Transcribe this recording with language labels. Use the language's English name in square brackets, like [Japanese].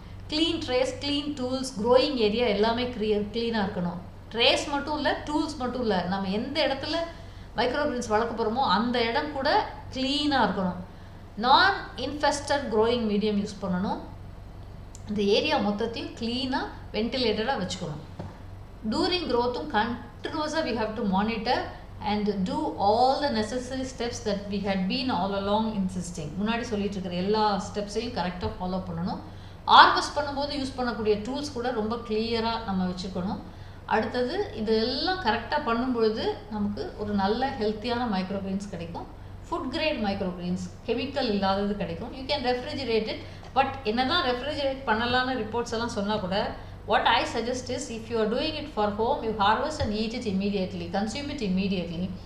[Tamil] Clean trace, clean tools, growing area எல்லாமே க்ளீனாக இருக்கணும். ட்ரேஸ் மட்டும் இல்லை, டூல்ஸ் மட்டும் இல்லை, நம்ம எந்த இடத்துல மைக்ரோகிரீன்ஸ் வளர்க்க போகிறோமோ அந்த இடம் கூட க்ளீனாக இருக்கணும். நான் இன்ஃபெஸ்டட் க்ரோயிங் மீடியம் யூஸ் பண்ணணும். இந்த ஏரியா மொத்தத்தையும் க்ளீனாக வென்டிலேட்டடாக வச்சுக்கணும். [English] During க்ரோத்தும் கண்டினியூஸாக we have to monitor and do all the necessary steps that we had been all along insisting. [Tamil] முன்னாடி சொல்லிட்டு இருக்கிற எல்லா ஸ்டெப்ஸையும் கரெக்டாக ஃபாலோ பண்ணணும். ஹார்வெஸ்ட் பண்ணும்போது யூஸ் பண்ணக்கூடிய டூல்ஸ் கூட ரொம்ப கிளியராக நம்ம வச்சுக்கணும். அடுத்தது இதெல்லாம் கரெக்டாக பண்ணும்பொழுது நமக்கு ஒரு நல்ல ஹெல்த்தியான மைக்ரோகிரீன்ஸ் கிடைக்கும். ஃபுட் கிரேட் மைக்ரோகிரீன்ஸ், கெமிக்கல் இல்லாதது கிடைக்கும். [English] You can refrigerate it. [Tamil] But என்ன தான் ரெஃப்ரிஜரேட் பண்ணலான்னு ரிப்போர்ட்ஸ் எல்லாம் சொன்னால் கூட, [English] what I suggest is, if you are doing it for home, you harvest and eat it immediately, consume it immediately.